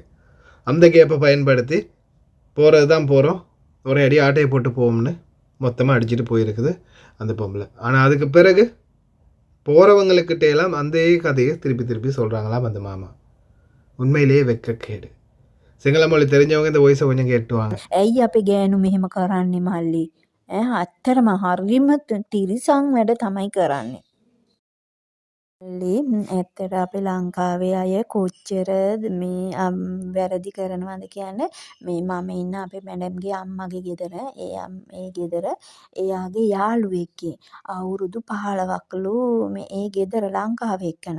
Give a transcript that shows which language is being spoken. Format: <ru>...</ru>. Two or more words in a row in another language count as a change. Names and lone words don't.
<ta>அந்த கேப்பை பயன்படுத்தி போகிறது தான் போகிறோம், ஒரே அடி ஆட்டையை போட்டு போவோம்னு மொத்தமாக அடிச்சுட்டு போயிருக்குது அந்த பொம்பளை. ஆனால் அதுக்கு பிறகு போகிறவங்களுக்கிட்டேலாம் அந்த கதையை திருப்பி திருப்பி சொல்கிறாங்களாம் அந்த மாமா. உண்மையிலேயே வெட்கக்கேடு. සිංහල මொழி தெரிஞ்சவங்க இந்த வாய்ஸை கொஞ்சம் கேட்டுவாங்க.</ta> <si>ඇයි අපි ගෑනු මෙහෙම කරන්නේ මල්ලි? ඇත්තටම හරිම තිරිසන් වැඩ තමයි කරන්නේ. මල්ලි ඇත්තට අපේ ලංකාවේ අය කොච්චර මේ වැරදි කරනවද කියන්නේ, මේ මම ඉන්න අපේ මැඩම්ගේ අම්මගේ ගෙදර, ඒ ගෙදර එයාගේ යාළුවෙක්ගේ අවුරුදු 15කලු මේ ඒ ගෙදර ලංකාවේ එක්කනා.</si>